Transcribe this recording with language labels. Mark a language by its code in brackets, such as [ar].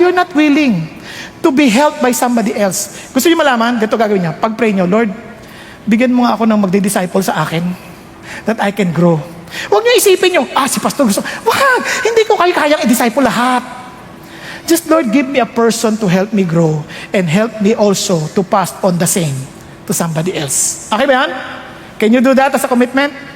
[en] You're not willing to be helped by somebody else. [tl] Gusto niyo malaman? Ganito gagawin niya. Pag-pray niyo, Lord, bigyan mo nga ako ng magdi-disciple sa akin [en] that I can grow. [tl] Huwag niyo isipin yung, si pastor gusto. Wag! Hindi ko kayo kayang i-disciple lahat. [en] Just, Lord, give me a person to help me grow and help me also to pass on the same to somebody else. [tl] Okay ba yan? [en] Can you do that as a commitment?